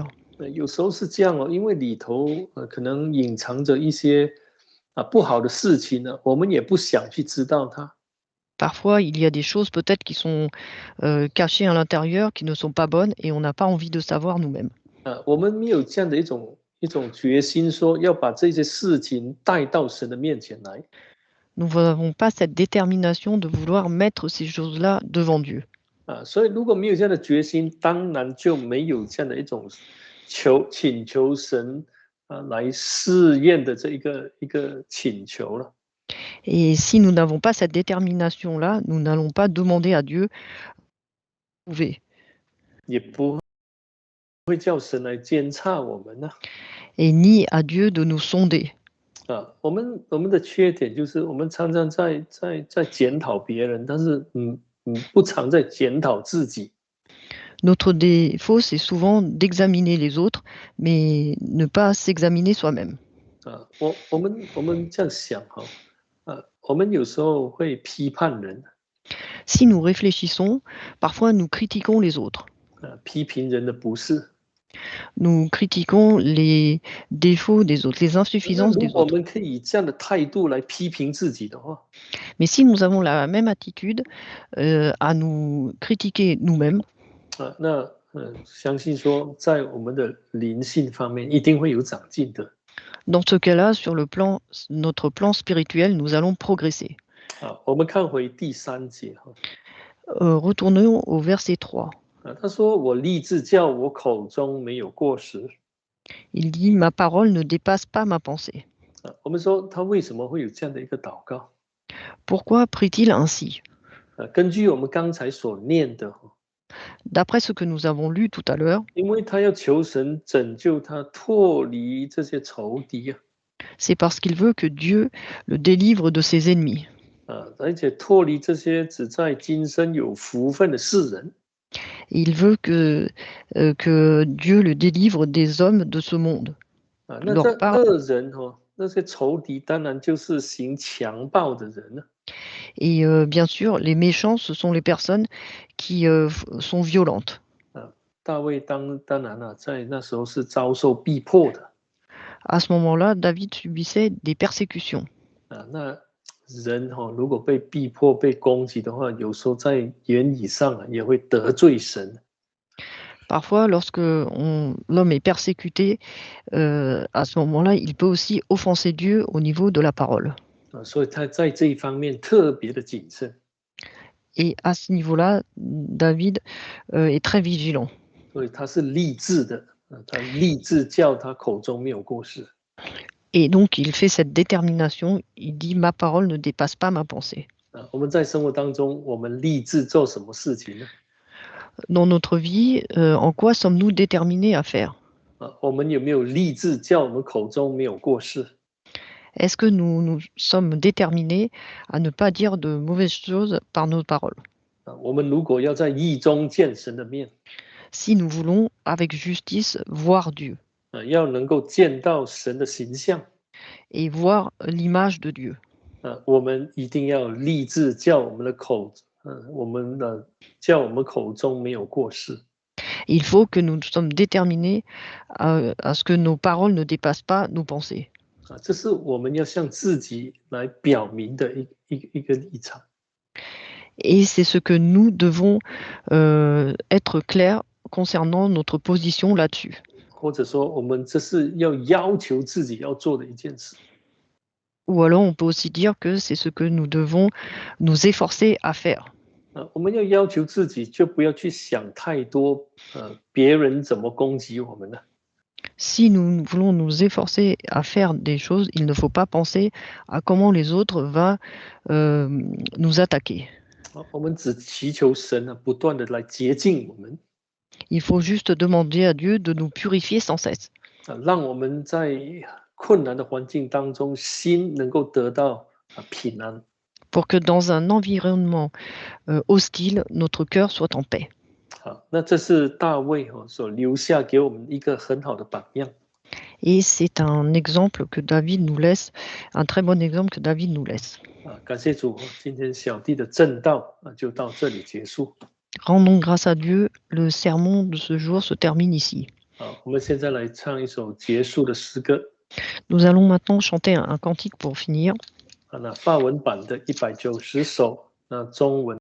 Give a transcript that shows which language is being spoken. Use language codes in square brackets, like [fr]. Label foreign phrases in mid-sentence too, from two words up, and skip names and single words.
[zh] 有时候是这样因为里头可能隐藏着一些不好的事情我们也不想去知道它。 [fr] Parfois, il y a des choses peut-être qui sont cachées à l'intérieur, qui ne sont pas bonnes, et on n'a pas envie de savoir nous-mêmes. [zh] 我们没有这样的一种决心，说要把这些事情带到神的面前来。 [fr] Nous n'avons pas cette détermination de vouloir mettre ces choses-là devant Dieu. [zh] 所以如果没有这样的决心，当然就没有这样的一种请求神来试验的这一个请求了。 [fr] Et si nous n'avons pas cette détermination-là, nous n'allons pas demander à Dieu de prouver. [zh] 也不会叫神来监察我们呢。 [fr] Et ni à Dieu de nous sonder. [zh] 我们的缺点就是我们常常在检讨别人，但是不常在检讨自己。 [fr] Notre défaut, c'est souvent d'examiner les autres, mais ne pas s'examiner soi-même. [zh] 我们这样想我们有时候会批判人。 [fr] Si nous réfléchissons, parfois nous critiquons les autres. [zh] 批评人的不是。 [fr] Nous critiquons les défauts des autres, les [zh] 那 [fr] insuffisances [zh] 如 [fr] des [zh] 果我 [fr] autres. [zh] 们可以以这样的态度来批评自己的话， [fr] Mais si nous avons la même attitude à nous critiquer nous-mêmes, [zh] 那相信说在我们的灵性方面一定会有长进的。 [fr] dans ce cas-là, sur notre plan spirituel, nous allons progresser. [zh] 我们看回第3节哈， [fr] Retournons au verset 3. [zh] 他说我立志叫我口中没有过失。 [fr] Il dit, ma parole ne dépasse pas ma pensée. [zh] 我们说他为什么会有这样的一个祷告？ [fr] Pourquoi prie-t-il ainsi? [zh] 根据我们刚才所念的， [fr] D'après ce que nous avons lu tout à l'heure, [zh] 因为他要求神拯救他脱离这些仇敌啊， [fr] c'est parce qu'il veut que Dieu le délivre de ses ennemis. [zh] 而且脱离这些只在今生有福分的世人。 [fr] Il veut que Dieu le délivre des hommes de ce monde. [zh] 那这恶人那些仇敌当然就是行强暴的人了。 [fr] Et bien sûr, les méchants, ce sont les personnes qui sont violentes. [zh] 大卫当然了，在那时候是遭受逼迫的。 [fr] À ce moment-là, David subissait des persécutions. [zh] 那人如果被逼迫、被攻击的话，有时候在言语上也会得罪神。 [fr] Parfois, lorsque l'homme est persécuté, à ce moment-là, il peut aussi offenser Dieu au niveau de la parole. [zh] 所以他在这一方面特别的谨慎。 [fr] Et à ce niveau-là, David est très vigilant. [zh] 所以他是立志的，他立志叫他口中没有过失。 [fr] Et donc, il fait cette détermination. Il dit, ma parole ne dépasse pas ma pensée. [zh] 我们在生活当中，我们立志做什么事情呢？ [fr] Dans notre vie, en quoi sommes-nous déterminés à faire? [zh] 我们有没有立志叫我们口中没有过失？ [fr] Est-ce que nous sommes déterminés à ne pas dire de mauvaises choses par nos paroles? [zh] 我们如果要在义中见神的面， [fr] Si nous voulons, avec justice, voir Dieu [zh] 要能够见到神的形象， [fr] et voir l'image de Dieu, [zh] 我们一定要立志叫我们的口，叫我们口中没有过失。 [fr] il faut que nous sommes déterminés à ce que nos paroles ne dépassent pas nos pensées. [zh] 这是我们要向自己来表明的一个立场。 [fr] Et c'est ce que nous devons être clairs concernant notre position là-dessus. [zh] 或者说，我们这是要求自己要做的一件事。 [fr] Ou alors on peut aussi dire que c'est ce que nous devons nous efforcer à faire. [zh] 我们要求自己，就不要去想太多，别人怎么攻击我们呢？ [fr] Si nous voulons nous efforcer à faire des choses, il ne faut pas penser à comment les autres vont nous attaquer. [zh] 我们只祈求神不断的来洁净我们。 [fr] Il faut juste demander à Dieu de nous purifier sans cesse. [zh] 让我们在困难的环境当中，心能够得到平安。 [fr] Pour que dans un environnement hostile, notre cœur soit en paix. [zh] 那这是大卫所留下给我们一个很好的榜样。 [fr] Et c'est un exemple que David nous laisse, un très bon exemple que David nous laisse. [zh] 感谢主，今天小弟的正道就到这里结束。 [fr] Rendons grâce à Dieu, le sermon de ce jour se termine ici. [zh] 我们现在来唱一首结束的诗歌。 [fr] Nous allons maintenant chanter un cantique pour finir. [zh] 那法文版的190首，那中文